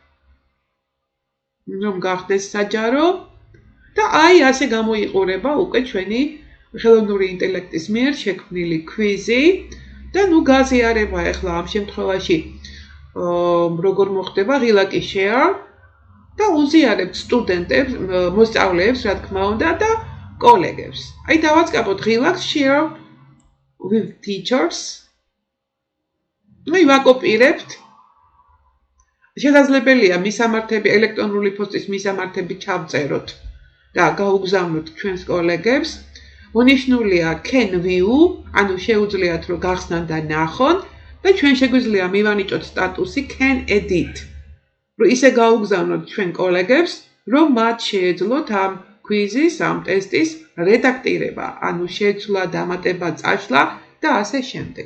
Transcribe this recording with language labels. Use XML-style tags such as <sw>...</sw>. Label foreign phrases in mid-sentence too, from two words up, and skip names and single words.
<ka>რომ გახდეს საჯარო და აი ასე გამოიყურება უკვე ჩვენი ხელოვნური ინტელექტის მიერ შექმნილი კვიზი და ნუ გაზიარება ახლა ამ შემთხვევაში როგორ მოხდება ღილაკი share და უზიარებთ სტუდენტებს, მოსწავლეებს, რა თქმა უნდა და კოლეგებს. აი დავაწყაპოთ ღილაკს</ka> <en>share with teachers.</en> <ka>აი ვაკოპირებთ. შესაძლებელია მისამართები, ელექტრონული პოსტის მისამართები ჩავწეროთ და გაუგზავნოთ ჩვენს კოლეგებს.</ka> <en>მონიშნულია can view,</en> <ka>ანუ შეუძლიათ რომ გახსნან და ნახონ და ჩვენ შეგვიძლია მივანიჭოთ სტატუსი can edit. რომ ისე გაუგზავნოთ ჩვენ კოლეგებს, რომ მათ შეეძლოთ ამ კვიზის, ამ ტესტის რედაქტირება, ანუ შეცვლა, დამატება, წაშლა და ასე შემდეგ.</ka>